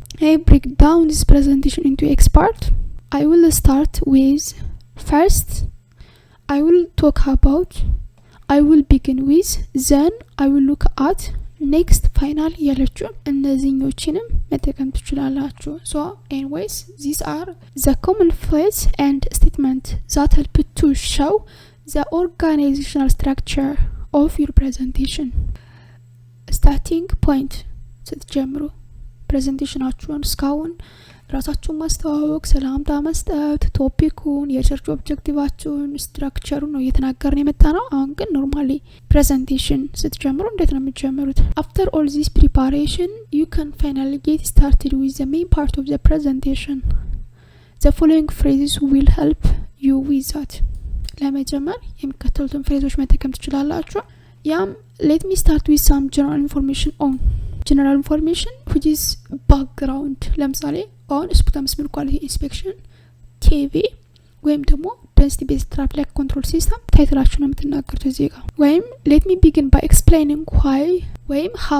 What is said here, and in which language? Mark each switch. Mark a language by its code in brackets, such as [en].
[en] I break down this presentation into X part. I will start with first I will talk about, I will begin with, then I will look at, next final [am] ያለችው እነዚህኞችንም መጠቀም ትችላላችሁ። [en] So anyways these are the common phrase and statement that help to show the organizational structure of your presentation. Starting point [am] ስትጀምሩ ፕሬዘንቴሽናችሁን እስካሁን ራሳችሁን ማስተዋወቅ፣ ሰላምታ መስጠት፣ ቶፒኩን፣ የሪሰርች ኦብጀክቲቫችሁን፣ ስትራክቸሩን ነው እየተናገርን የመጣ ነው። አሁን ግን ኖርማሊ ፕሬዘንቴሽን ስትጀምሩ እንዴት ነው የምትጀምሩት? [en] After all this preparation you can finally get started with the main part of the presentation. The following phrases will help you with that. [am] ለመጀመር የሚከተሉትን ፍሬዞች መጠቀም ትችላላችሁ። ያም [en] let me start with some general information on general information which is background [am] ለምሳሌ on ስፑተም ስሚል ኳሊቲ ኢንስፔክሽን ቲቪ ወይም ደግሞ [en] density based traffic control system [am] ታይትላችሁ ነው የምትናገሩት እዚህ ጋር ወይም [en] let me begin by explaining why [am] ወይም